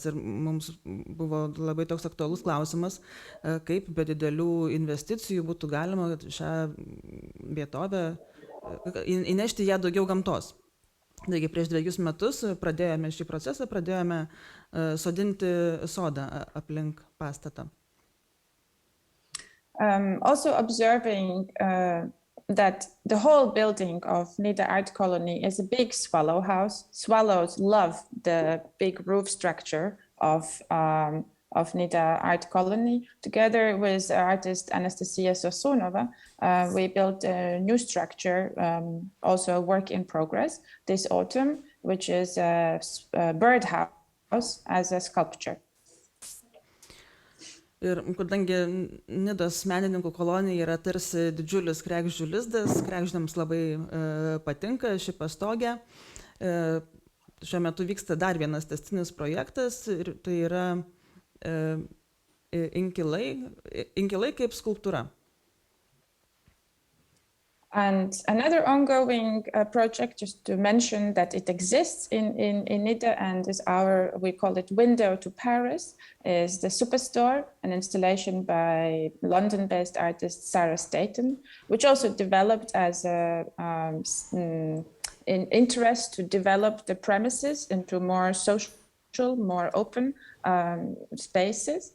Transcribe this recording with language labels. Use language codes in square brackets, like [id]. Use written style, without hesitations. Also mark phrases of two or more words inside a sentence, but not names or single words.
[lt] Ir mums buvo labai toks aktualus klausimas, kaip be didelių investicijų būtų galima šią vietovę įnešti ją daugiau gamtos. Taigi prieš 2 metus pradėjome šį procesą, pradėjome sodinti sodą aplink pastatą. [en] Also observing that the whole building of Nida Art Colony is a big swallow house. Swallows love the big roof structure of Nida Art Colony. Together with artist Anastasia Sosunova, we built a new structure, also a work in progress this autumn, which is a birdhouse as a sculpture. [lt] Ir kadangi Nidos menininkų kolonija yra tarsi didžiulis kregždžių lizdas, kregždžiams labai patinka ši pastogė. Šiuo metu vyksta dar vienas tęstinis projektas ir tai yra inkilai kaip skulptūra. [en] And another ongoing project, just to mention that it exists in Nida and is we call it Window to Paris, is the Superstore, an installation by London-based artist Sarah Staten, which also developed as an interest to develop the premises into more social, more open spaces.